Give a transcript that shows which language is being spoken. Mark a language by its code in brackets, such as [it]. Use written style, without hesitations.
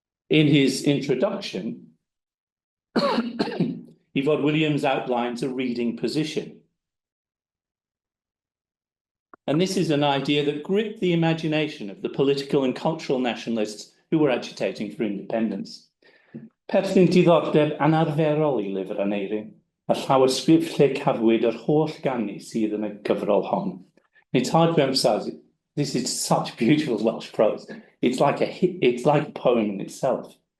[en] In his introduction, Ifor Williams outlines a reading position. And this is an idea that gripped the imagination of the political and cultural nationalists who were agitating for independence. [cy] Perthyn diddordeb anarferol I lyfr Aneirin, a llawysgrif lle cafwyd yr holl ganu sydd yn y gyfrol hon. [en] It's hard to emphasize This is such beautiful Welsh prose. It's like a poem in itself.